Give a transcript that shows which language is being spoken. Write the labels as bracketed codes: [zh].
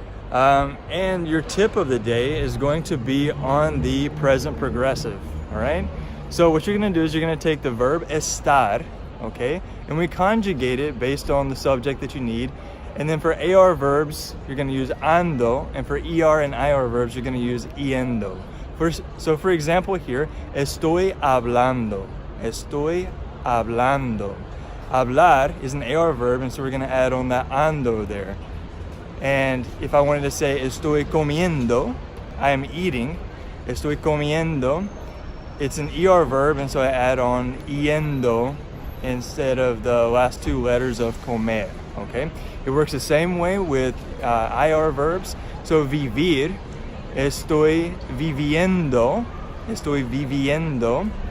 [en] And your tip of the day is going to be on the present progressive, all right? So what you're gonna do is you're gonna take the verb estar, okay? And we conjugate it based on the subject that you need. And then for AR verbs, you're gonna use ando, and for ER and IR verbs, you're gonna use yendo. So for example here, [es] estoy hablando. Estoy hablando. [en] Hablar is an AR verb, and so we're gonna add on that ando there. And if I wanted to say [es] estoy comiendo, [en] I am eating. [es] Estoy comiendo, [en] it's an ER verb, and so I add on yendo instead of the last two letters of comer, okay? It works the same way with IR verbs. [es] So vivir, estoy viviendo, estoy viviendo.